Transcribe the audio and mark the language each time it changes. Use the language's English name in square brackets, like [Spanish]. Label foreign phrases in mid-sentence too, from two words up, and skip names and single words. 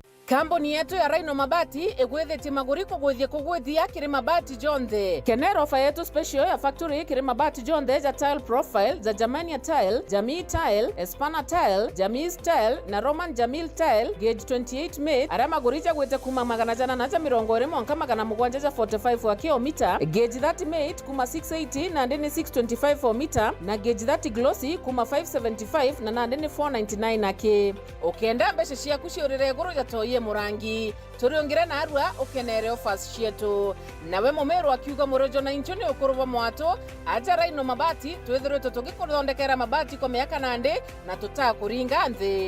[Meru] Kambuni yetu ya Rhino Mabati egwetheti maguriko gwithie kugwithia kiri mabati jonthe. Kenero [Swahili] ofa yetu [Meru] special ya factory kiri mabati jonthe ja tile profile za Germania tile, Jamii tile, Espana tile, Jamii tile na Roman Jamil tile gauge 28 mate ara magurija gwete kuma magana jana na mirongo ire monka magana mugwanja 45 wa kilomita, gauge 30 mate kuma 680 na ndeni 625 [English] for meter [Meru] na gauge 30 glossy kuma 575 na ndeni 499 nake. Okenda mbeshe cia kuciurire guru jatoye murangi turiongire na arua ukenere offers cietu nawe mumero akiuga murojo na inchoni ukuruva mwato aja Rhino Mabati twithirite tugikuthondekera mabati kwa miaka nande na tutakuringa nthi.